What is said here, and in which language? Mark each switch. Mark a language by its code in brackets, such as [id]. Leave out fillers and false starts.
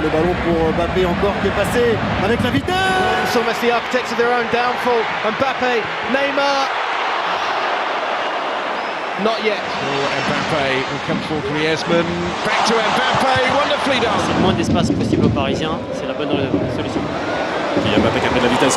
[fr] Le ballon pour Mbappé encore qui est passé avec la vitesse. [en] It's almost the architects of their own downfall. Mbappe, Neymar. Not yet. Mbappe will come for Griezmann. Back to Mbappe, wonderfully done. [fr] Le moins d'espace possible aux Parisiens, c'est la bonne solution. Kylian Mbappé qui a pris de la vitesse.